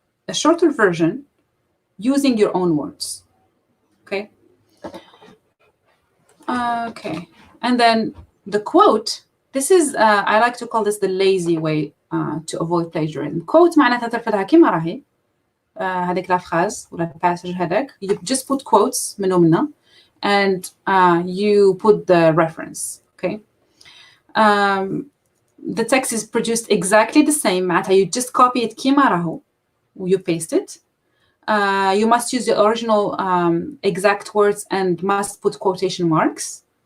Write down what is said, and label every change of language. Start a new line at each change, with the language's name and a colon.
English: a shorter version using your own words. Okay. Okay. And then the quote. This is I like to call this the lazy way to avoid plagiarism.
Arabic: Quote معناتها ترفدها كيما راهي. هذيك لا phrase ولا passage هذاك.
English: You just put quotes
Arabic: منو منها,
English: and you put the reference. Okay. The text is produced exactly the same.
Arabic: معناتها
English: you just copy it
Arabic: كيما راهو.
English: You paste it. You must use the original exact words and must put quotation marks.